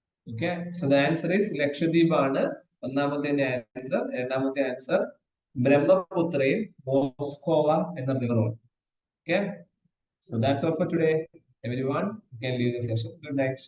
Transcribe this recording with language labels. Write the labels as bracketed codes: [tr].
[en] Okay, so the answer is Lakshadweep [ml] ആണ് ഒന്നാമത്തെ answer. രണ്ടാമത്തെ ആൻസർ ബ്രഹ്മപുത്രയും മോസ്കോവ എന്ന റിവറും. [en] Okay, so that's all for today everyone. You can leave the session. Good night.